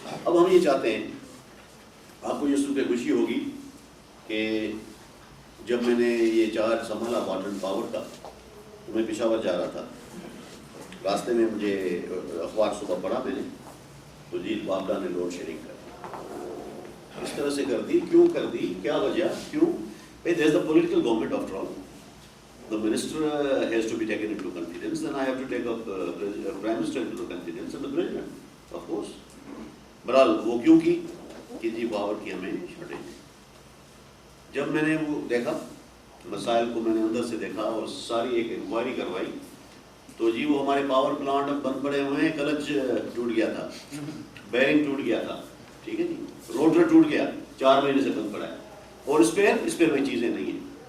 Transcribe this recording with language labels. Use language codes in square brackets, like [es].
[ur] اب ہم یہ چاہتے ہیں، آپ کو یہ سن کے خوشی ہوگی کہ جب میں نے یہ چارج سنبھالا واٹر اینڈ پاور کا، تو میں پشاور جا رہا تھا. راستے میں مجھے اخبار صبح پڑھا میں نے، تو جی وابڈا نے لوڈ شیڈنگ کر اس طرح سے کر دی. کیوں کر دی؟ کیا وجہ؟ کیوں؟ [en] There is the political government after all. The minister has to be taken into confidence, then I have to take up Prime Minister into confidence and the President, of course. [ur] بہرحال وہ کیوں کی کہ جی پاور کی ہمیں شارٹیج ہے. جب میں نے وہ دیکھا مسائل کو، میں نے اندر سے دیکھا اور ساری ایک انکوائری کروائی، تو جی وہ ہمارے پاور پلانٹ اب بند پڑے ہوئے ہیں. کلچ ٹوٹ گیا تھا، بیرنگ ٹوٹ گیا تھا، ٹھیک ہے جی، روٹر ٹوٹ گیا، 4 مہینے سے بند پڑا ہے، اور اسپیئر میں چیزیں نہیں ہیں.